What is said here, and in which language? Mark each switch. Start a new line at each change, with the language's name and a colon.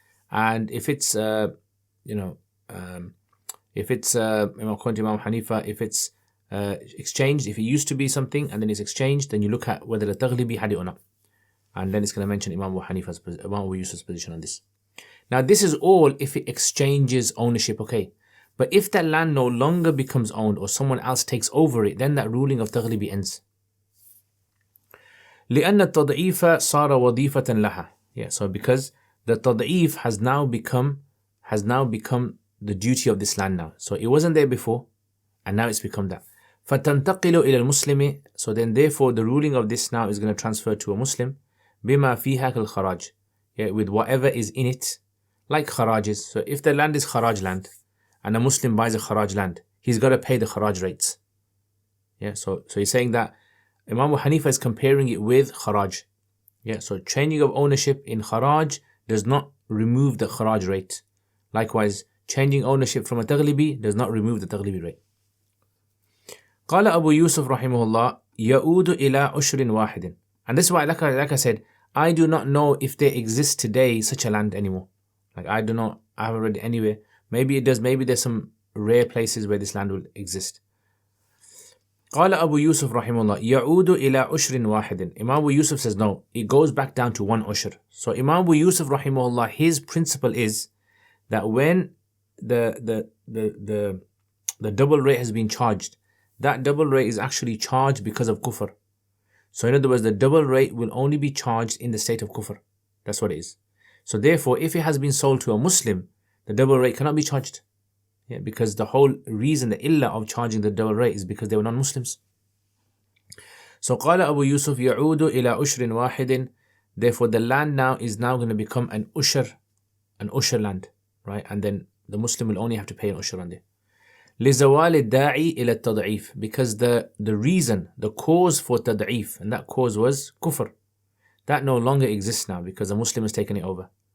English: And if it's according to Imam Hanifa, if it's exchanged, if it used to be something and then it's exchanged, then you look at whether the Taglibi had it or not. And then it's going to mention Imam Abu Yusuf's position on this. Now this is all if it exchanges ownership, okay. But if that land no longer becomes owned or someone else takes over it, then that ruling of Taglibi ends.
Arabic: لأن التضعيف صار وظيفة لها.
English: Yeah, so because the tad'if has now become the duty of this land now. So it wasn't there before, and now it's become that.
Arabic: فَتَنْتَقِلُ إِلَى الْمُسْلِمِ.
English: So then therefore the ruling of this now is going to transfer to a Muslim.
Arabic: بِمَا فِيهَا كَالْخَرَاجِ.
English: Yeah, with whatever is in it, like kharajes. So if the land is kharaj land, and a Muslim buys a kharaj land, he's got to pay the kharaj rates. Yeah, so he's saying that Imam Abu Hanifa is comparing it with kharaj. Yeah, so changing of ownership in kharaj does not remove the kharaj rate. Likewise, changing ownership from a taglibi does not remove the taglibi rate.
Arabic: قال أبو يوسف رحمه الله يعود إلى عشر واحد.
English: And this is why, like I said, I do not know if there exists today such a land anymore. Like I haven't read it anywhere. Maybe it does, maybe there's some rare places where this land will exist.
Arabic: قال أبو يوسف رحمه الله يعود إلى عشر واحد.
English: Imam Abu Yusuf says no, it goes back down to one ushur. So Imam Abu Yusuf رحمه الله, his principle is that when the double rate has been charged, that double rate is actually charged because of kufr. So in other words, the double rate will only be charged in the state of kufr. That's what it is. So therefore, if it has been sold to a Muslim, the double rate cannot be charged. Yeah, because the whole reason, the illah of charging the double rate is because they were non-Muslims. So
Arabic: قال أبو يوسف يعود إلى عشر واحد.
English: Therefore, the land now is going to become an ushur land, right? And then the Muslim will only have to pay an ushur on there.
Arabic: لزوال الداعي إلى التضعيف,
English: because the reason, the cause for tad'if, and that cause was kufr, that no longer exists now because a Muslim has taken it over.